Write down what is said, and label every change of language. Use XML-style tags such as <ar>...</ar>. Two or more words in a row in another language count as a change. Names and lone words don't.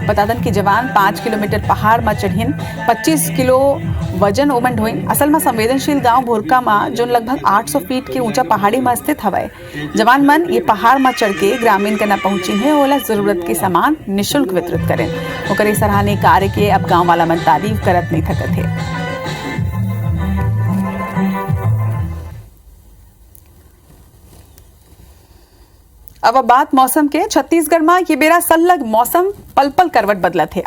<hne>बता दें कि जवान 5 किलोमीटर पहाड़ में चढ़िन 25 किलो वजन ओमन ढोइन। असल में संवेदनशील गांव भोरका में जो लगभग 800 फीट के ऊंचा पहाड़ी में स्थित हवाई। जवान मन ये पहाड़ में चढ़ के ग्रामीण के न पहुंची है ओला जरूरत के सामान निःशुल्क वितरित करें। ओकरे सराहनीय कार्य के अब गांव वाला मन तारीफ करत नहीं थकत है। अब बात मौसम के छत्तीसगढ़ में ये बेरा सलग मौसम पल पल करवट बदलत है।</hne>